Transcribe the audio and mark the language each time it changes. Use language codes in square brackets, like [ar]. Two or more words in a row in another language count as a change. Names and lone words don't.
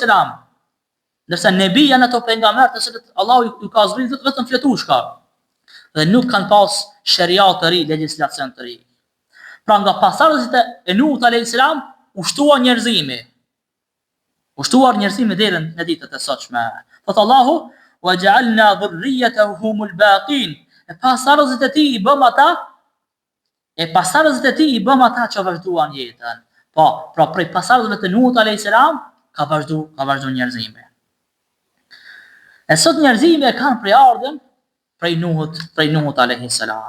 [sq] Ndërsa nebi janë ato pejgamber të cilët Allahu ju ka zbritur vetëm fletushka dhe nuk kanë pas shariat të ri, legjislacion të ri. Pra nga pasardhësit e Nuhut a.s. ushtuar njerëzimi. Ushtuar njerëzimi deri në ditët e sotshme. Thot Allahu: [ar] "وجعلنا ذريته الباقين." [sq] Pasardhësit e tij i bëm ata që vazhduan jetën. Pra prej pasardhëve të Nuhut a.s. ka vazhdu njerëzimi. E sot njerëzimi e kanë prej ardhen prej Nuhut a.s.